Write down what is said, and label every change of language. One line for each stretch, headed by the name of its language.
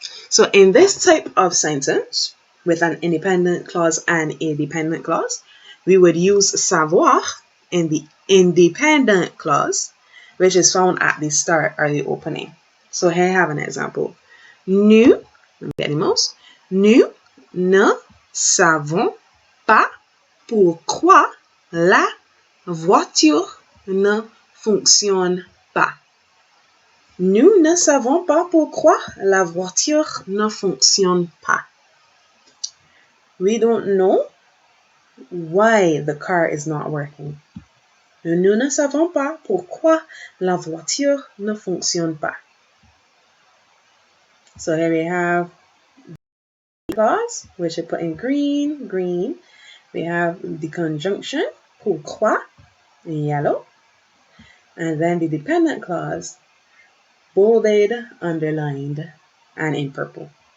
English: So in this type of sentence, with an independent clause and a dependent clause, we would use savoir in the independent clause, which is found at the start or the opening. So here I have an example.
French: Nous, animals, nous ne savons pas pourquoi la voiture ne fonctionne pas. Nous ne savons pas pourquoi la voiture ne fonctionne pas.
English: We don't know why the car is not working.
French: Nous ne savons pas pourquoi la voiture ne fonctionne pas.
English: So here we have the clause, which I put in green. We have the conjunction, pourquoi, in yellow. And then the dependent clause, bolded, underlined, and in purple.